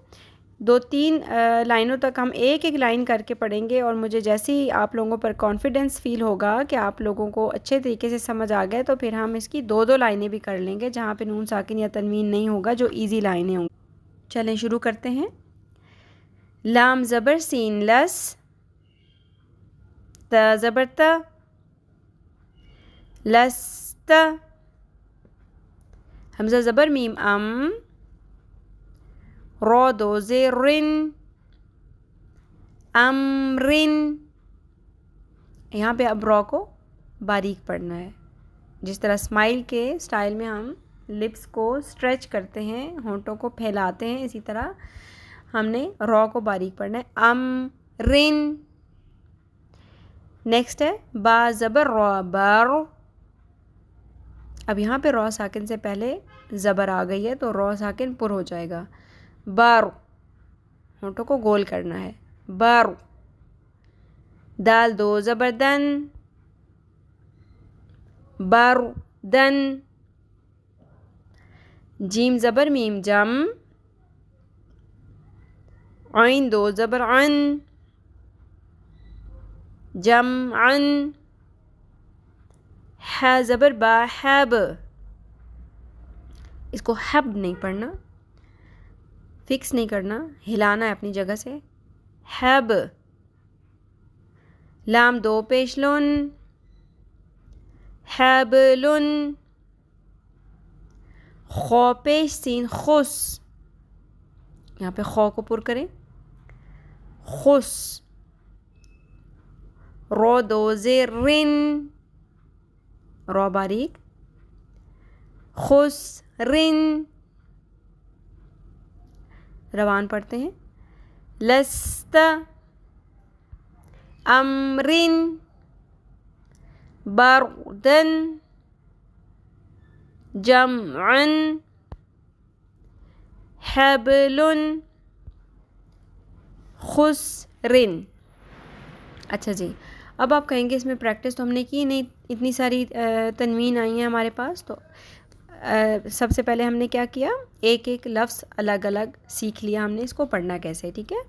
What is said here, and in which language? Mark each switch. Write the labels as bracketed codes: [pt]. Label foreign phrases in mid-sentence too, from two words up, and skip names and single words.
[ur] 2-3 لائنوں تک ہم ایک لائن کر کے پڑھیں گے، اور مجھے جیسے ہی آپ لوگوں پر [en] confidence feel [ur] ہوگا کہ آپ لوگوں کو اچھے طریقے سے سمجھ آ گئے تو پھر ہم اس کی 2 لائنیں بھی کر لیں گے جہاں پہ نون ساکن یا تنوین نہیں ہوگا، جو ایزی لائنیں ہوں گی۔ چلیں شروع کرتے ہیں۔ لام زبر سین لس، تا زبر تا، لست، حمزہ زبر میم ام، رو دو زرن، امرن۔ یہاں پہ اب رو کو باریک پڑھنا ہے، جس طرح اسمائل کے سٹائل میں ہم لپس کو اسٹریچ کرتے ہیں، ہونٹوں کو پھیلاتے ہیں، اسی طرح ہم نے رو کو باریک پڑھنا ہے، امرن۔ نیکسٹ ہے با زبر رو، بر۔ اب یہاں پہ رو ساکن سے پہلے زبر آ گئی ہے تو رو ساکن پر ہو جائے گا، بر، ہونٹوں کو گول کرنا ہے، بر۔ دال دو زبر دن، بر دن۔ جیم زبر میم جم، عین دو زبر عن، جم عن۔ ح زبر با حب، اس کو حب نہیں پڑھنا، فکس نہیں کرنا، ہلانا ہے اپنی جگہ سے، حب۔ لام دو پیش لن، حبلن، خو پیش سین خس، یہاں پہ خو کو پر کریں، خس، رو دو زیر رن، رو باریک، خس رن، روان پڑھتے ہیں، [ar] لست امرن بردن جمعن حبلن خسرن۔ [ur] اچھا جی، اب آپ کہیں گے اس میں پریکٹس تو ہم نے کی نہیں، اتنی ساری تنوین آئی ہیں ہمارے پاس، تو سب سے پہلے ہم نے کیا کیا، ایک ایک لفظ الگ الگ سیکھ لیا ہم نے اس کو پڑھنا کیسے، ٹھیک ہے۔